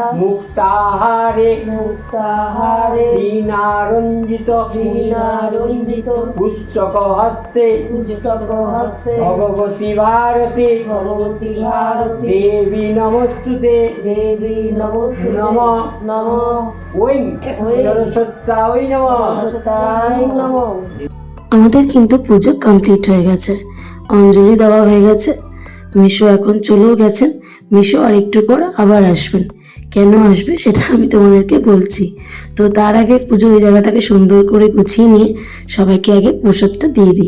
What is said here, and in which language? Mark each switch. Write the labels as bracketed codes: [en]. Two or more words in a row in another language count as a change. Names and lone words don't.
[sa] मुक्ताहारे दीनारंजित पुस्तक हस्ते भगवती भारती देवी नमस्तुते नमः ओम सरस्वत्यै नमः। [bn] আমাদের কিন্তু পুজো কমপ্লিট হয়ে গেছে, অঞ্জলি দেওয়া হয়ে গেছে। মিশো এখন চলেও গেছেন, মিশো আর একটু পর আবার আসবেন। কেন আসবে সেটা আমি তোমাদেরকে বলছি। তো তার আগে পুজোর এই জায়গাটাকে সুন্দর করে গুছিয়ে নিয়ে সবাইকে আগে প্রসাদটা দিয়ে দিই।